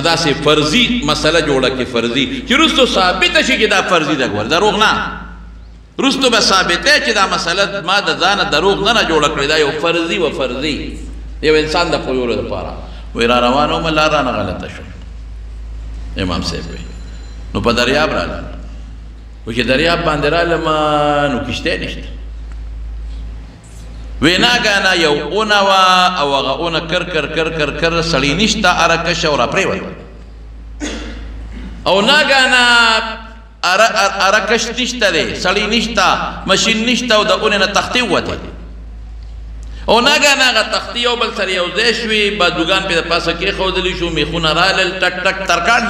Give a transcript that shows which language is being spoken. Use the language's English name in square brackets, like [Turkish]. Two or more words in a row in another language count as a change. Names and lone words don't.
[Pashto] داسې فرضي مسله جوړه کړي فرضي چې وروستو ثابته شي چې دا فرضي ده ګوره دروغ نه وروستو به ثابته چې دا مسله ما د ځانه دروغ نه جوړه کړې دا یو فرضي و فرضي یو انسان د پویولو دپاره وایي را روان وم لار رانه غلطه شو امام صاحب وایي نو په دریاب راغلم وایي چې دریاب باندې رالم نو کشتی نشته وی ناګانه یو اونه وه او هغه اونه کر کر کر کر کر سړی نشته اره کشه او را پرېوته او ناګانه اره کش نشته دی سړی نشته مشین نشته او د اونې نه تختې ووتې او ناګانه هغه تختې یو بل سره یو ځای شوې بادوګان پې د پاسه کېښودلی شو میخونه رالل ټک ټک ترکاڼ